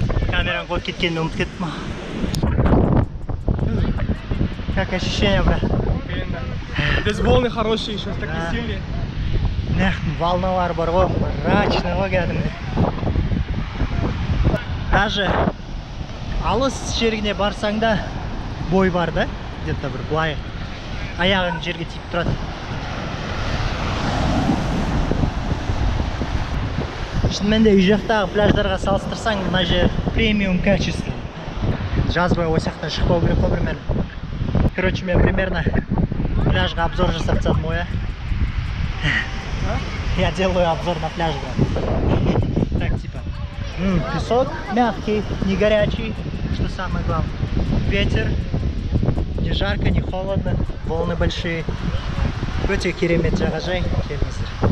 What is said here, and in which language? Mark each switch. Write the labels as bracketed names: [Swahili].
[Kazakh] Камерам вот кеткен ұмыт кеттім. [Russian] Как ощущение, брат? Здесь волны хорошие еще, такие сильные. [Kazakh] Волновар бар ғой, мрачный ғой кәдімгі. Даже алыс жеріне барсаң да бой бар да, где-то бір былай аяғың жерге тиіп тұрады. Шынымен де үй жақтағы пляждарға салыстырсаң, мына жер премиум качество. Жазбай осяқтан шықпау керек қой примерно. Короче, мен примерно пляжға обзор жасап тастадым ғой, [Russian] Я делаю обзор на пляж, брат. Так, типа, песок мягкий, не горячий, что самое главное. Ветер, не жарко, не холодно, волны большие. [Kazakh] Өте керемет жағажай, келіңіздер.